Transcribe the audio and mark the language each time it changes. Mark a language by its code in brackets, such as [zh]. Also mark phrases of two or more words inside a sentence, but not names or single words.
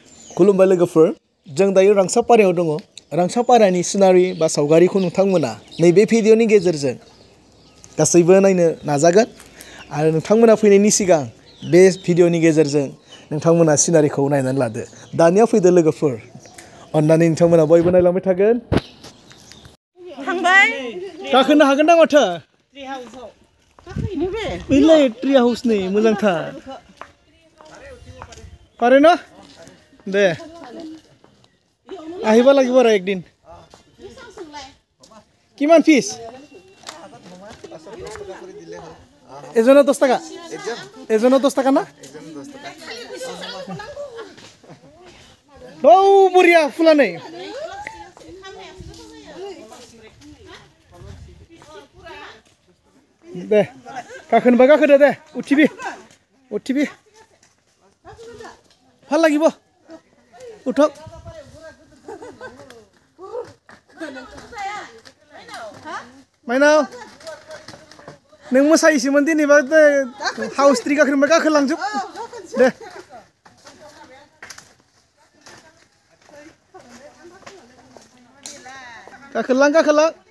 [brx] खुलुमबाय लोगोफोर जों दायो रांसापारायाव दङ रांसापारानि सिनारि बा सावगारिखौ नोंथांमोना नैबे भिडिअनि गेजेरजों गासैबो नायनो नाजागोन आरो नोंथांमोना फैनायनि सिगां बे भिडिअनि गेजेरजों नोंथांमोना सिनारिखौ नायनानै लादो दानिया फैदो लोगोफोर अन्नानै नोंथांमोना बयबो नायलांबाय थागोन थांबाय गाखोनो हागोन ना माथो ओइलाय [en] tree house [brx] नै मोजांथार पारे ना दे [as] আহিবা লাগিব আৰু একদিন কিমান ফিস এজনৰ 10 টাকা এজনৰ 10 টাকা না ও বঢ়িয়া ফুলা নাই দে কাখনবা কাখদে দে উঠিবি ভাল লাগিব উঠক [brx] माइनाव नों मोसायोसोमोन दिनैबा [en] house tree [brx] गाखोनोबा गाखोलांजोब दे गाखोलां